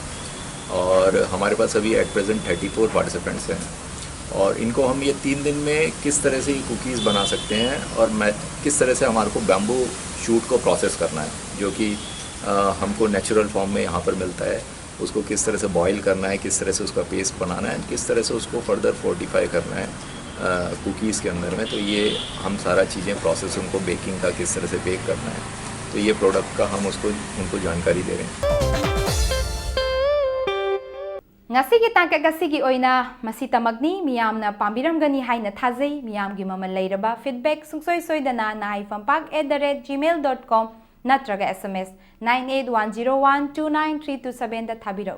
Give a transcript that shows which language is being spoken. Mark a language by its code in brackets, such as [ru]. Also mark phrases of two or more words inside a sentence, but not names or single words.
[hi] और हमारे पास अभी [en] at present [hi] 34 पार्टिसिपेंट्स हैं और इनको हम ये 3 दिन में किस तरह से ये कुकीज़ बना सकते हैं और किस तरह से हमारे को [en] bamboo shoot [hi] को प्रोसेस करना है, जो कि हमको [en] natural form [hi] में यहाँ पर मिलता है। उसको किस तरह से बॉईल करना है, किस तरह से उसका पेस्ट बनाना है, किस तरह से उसको [en] further fortify [hi] करना है कुकीज़ के अंदर में। तो ये हम सारा चीज़ें प्रोसेस उनको बेकिंग का किस तरह से बेक करना है, तो ये प्रोडक्ट का हम उनको जानकारी दे रहे हैं। [mni] Ngasigi tangkak gasigi oina masita magni miyamna pambiramgani haina thazei miyamgi mamal leiraba feedback sungsoi soidana nahiephampak@gmail.com natraga SMS 9810129327 da thabirau.